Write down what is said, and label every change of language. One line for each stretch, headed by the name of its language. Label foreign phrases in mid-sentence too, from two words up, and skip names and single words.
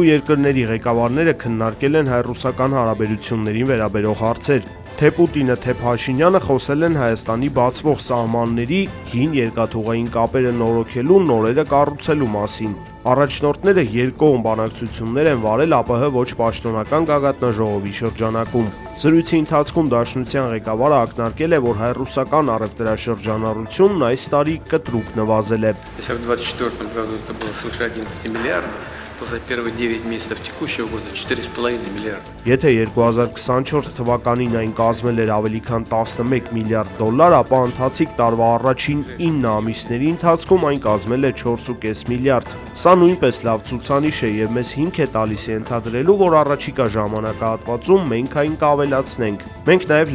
Armenian: երկրների ղեկավարները քննարկել են հայ-ռուսական հարաբերություններին վերաբերող հարցեր։ Թե Պուտինը, թե Փաշինյանը խոսել են Հայաստանի բացվող սահմանների հին երկաթուղային կապերը նորոգելու, նորերը կառուցելու մասին։ Առաջնորդները երկկողմ բանակցություններ են վարել ԱՊՀ ոչ պաշտոնական գագաթնաժողովի շրջանակում։ Զրույցի ընթացքում Դաշնության ղեկավարը ակնարկել է, որ հայ-ռուսական առևտրաշրջանառությունն այս տարի կտրուկ նվազել է։
Russian: Если в 2024 году это было свыше 11 миллиардов, то за первые 9 месяцев текущего года 4,5 миллиарда.
Armenian: Եթե 2024 թվականին այն կազմել էր ավելի քան 11 միլիարդ դոլար, ապա ընթացիկ տարվա առաջին 9 ամիսների ընթացքում այն կազմել է 4,5 միլիարդ։ Սա նույնպես լավ ցուցանիշ է եւ մեզ հիմք է տալիս ենթադրելու, որ առաջիկա ժամանակահատվածում մենք այն կավելացնենք։ Մենք նաեւ